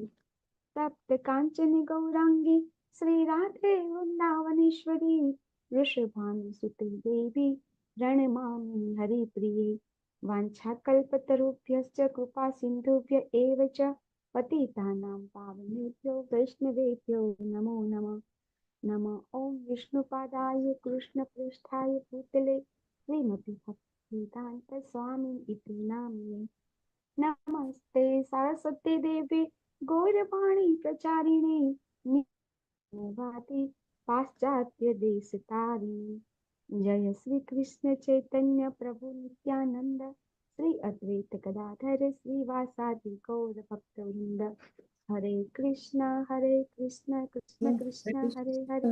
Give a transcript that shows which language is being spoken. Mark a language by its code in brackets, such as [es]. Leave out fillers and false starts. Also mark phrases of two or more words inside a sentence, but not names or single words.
[sa] तप्त कांचन गौरांगी श्री राधे वृंदावनेश्वरी वृषभानुसुते देवी प्रणमामि हरिप्रिये। वाञ्छाकल्पतरुभ्यश्च कृपा सिन्धुभ्य एव च पतितानां पावनेभ्यो वैष्णवेभ्यो नमो नमः। નમઃ ઓમ વિષ્ણુપાદાય કૃષ્ણપૃષ્ઠાય ભૂતલે શ્રીમતી ભક્તિવેદાંત સ્વામી ઇતિ નામિને નમસ્તે સરસ્વતી દેવી ગૌરવાણી પ્રચારિણે નિવાતિ પાશ્ચાત્ય દેશ તારિણી જય શ્રી કૃષ્ણ ચૈતન્ય પ્રભુ નિત્યાનંદ શ્રી અદ્વૈત ગદાધર શ્રીવાસાદિ ગૌર ભક્તવૃંદ હરે કૃષ્ણ કૃષ્ણ કૃષ્ણ હરે હરે